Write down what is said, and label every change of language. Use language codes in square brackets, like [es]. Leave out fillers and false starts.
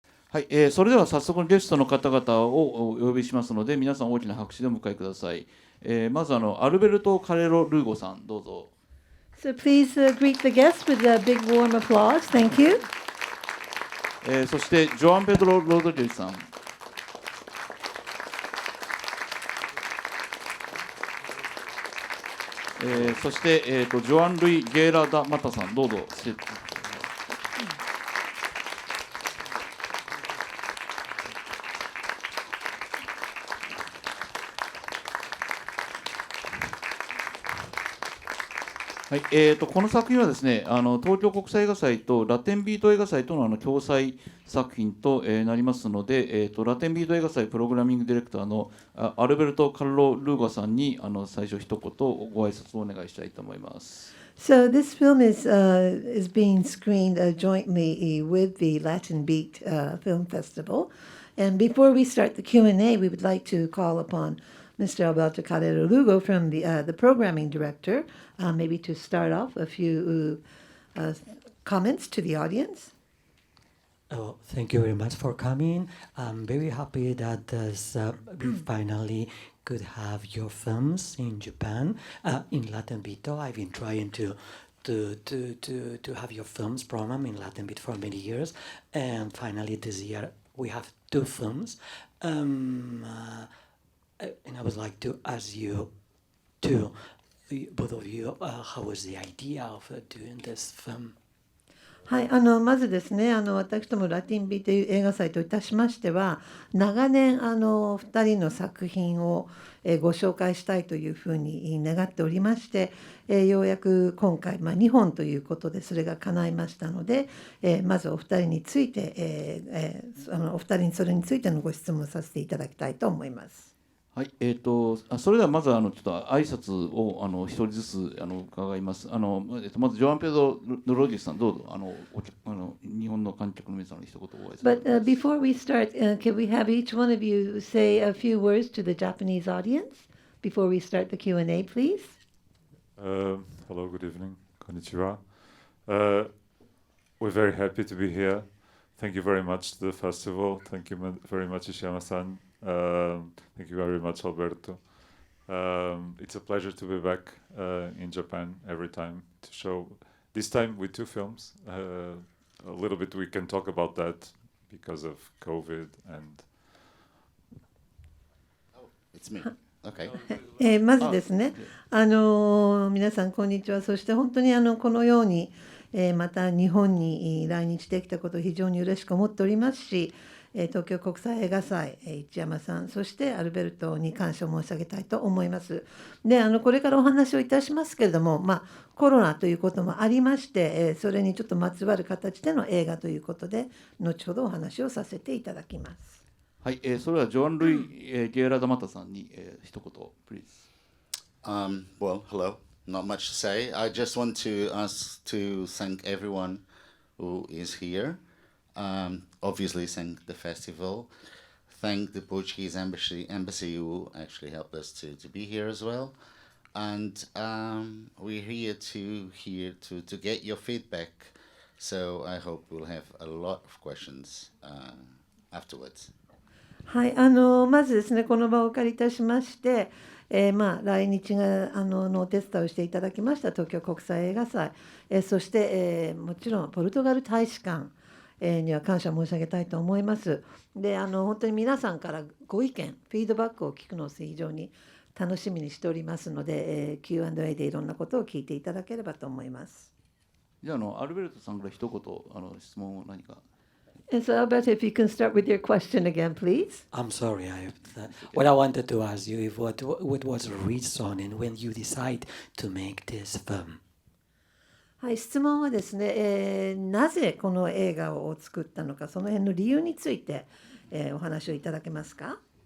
[ja] はい、それでは早速ゲストの方々をお呼びしますので、皆さん大きな拍手でお迎えください。まずアルベルト・カレロ・ルーゴさん、どうぞ。 [en] So please greet the guests with a big warm applause. Thank you. [ja] そしてジョアン・ペドロ・ロドリゲスさん。そして、ジョアン・ルイ・ゲーラ・ダ・マタさん、どうぞ。はい、この作品はですね、東京国際映画祭とラテンビート映画祭との共催作品と、なりますので、ラテンビート映画祭プログラミングディレクターのアルベルト・カルロ・ルーガさんに最初一言ご挨拶をお願いしたいと思います。 [en] So this film is being screened jointly with the Latin Beat Film Festival. And before we start the Q&A, we would like to call upon Mr. Alberto Carrero Lugo from the programming director, maybe to start off a few comments to the audience. Oh, thank you very much for coming. I'm very happy that we finally could have your films in Japan, in Latin Beat. I've been trying to have your films program in Latin Beat for many years, and finally this year we have 2 films. And I would like to ask you, both of you, how was the idea of doing this film? [ja] はい、まずですね、私どもラティンビーという映画祭といたしましては、長年2人の作品をご紹介したいというふうに願っておりまして、ようやく今回、2本ということでそれが叶いましたので、まずお二人について、お二人にそれについてのご質問させていただきたいと思います。はい、それではまずちょっと挨拶を一人ずつ伺います。まずジョアン・ペドロ・ロディスさん、どうぞ日本の観客の皆さんの一言をご挨拶。 [en] But before we start, can we have each one of you say a few words to the Japanese audience before we start the Q&A, please? Hello, good evening. Konnichiwa. We're very happy to be here. Thank you very much to the festival. Thank you very much, Ishiyama-san. Thank you very much, Alberto. It's a pleasure to be back in Japan every time to show, this time with 2 films. A little bit we can talk about that because of COVID and... Oh, it's me. Okay. [ja] まずですね、皆さんこんにちは。そして本当にこのように、また日本に来日できたことを非常に嬉しく思っておりますし、東京国際映画祭、市山さん、そしてアルベルトに感謝を申し上げたいと思います。で、これからお話をいたしますけれども、コロナということもありまして、それにちょっとまつわる形での映画ということで、後ほどお話をさせていただきます。はい、それではジョアン・ルイ・ゲーラ・ダマタさんに、一言、 [en] please. Well, hello. Not much to say. I just want to thank everyone who is here. Obviously, thank the festival. Thank the Portuguese embassy who actually helped us to be here as well. And we're here to get your feedback. So I hope we'll have a lot of questions afterwards. [ja] はい、まずですね、この場をお借りいたしまして、来日のお手伝いをしていただきました東京国際映画祭、そして、もちろんポルトガル大使館、には感謝申し上げたいと思います。で、本当に皆さんからご意見、フィードバックを聞くのを非常に楽しみにしておりますので、Q&A でいろんなことを聞いていただければと思います。じゃあ、アルベルトさんから一言質問を何か。 [en] So Alberto, if you can start with your question again, please. I'm sorry. What I wanted to ask you is what was the reason and when you decide to make this film? [ja] はい、質問はですね、なぜこの映画を作ったのか、その辺の理由について、お話をいただけますか。